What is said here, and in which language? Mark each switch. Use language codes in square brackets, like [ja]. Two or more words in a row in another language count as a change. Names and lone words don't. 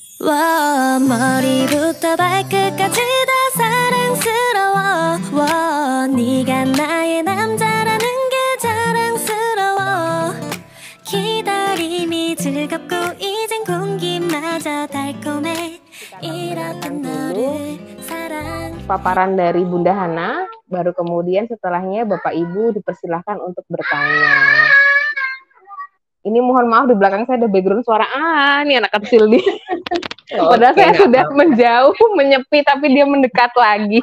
[ko] 와 머리부터 발끝까지 다 사랑스러워 와 네가 나의 남자라는 게 자랑스러워 기다림이 즐겁고 이젠 공기마저 달콤해 이렇게 너를 사랑. [id] Paparan dari Bunda Hana, baru kemudian setelahnya Bapak Ibu dipersilahkan untuk bertanya. Ini mohon maaf di belakang saya ada background suara nih anak kecil nih. Padahal saya sudah menjauh, menyepi, tapi dia mendekat lagi.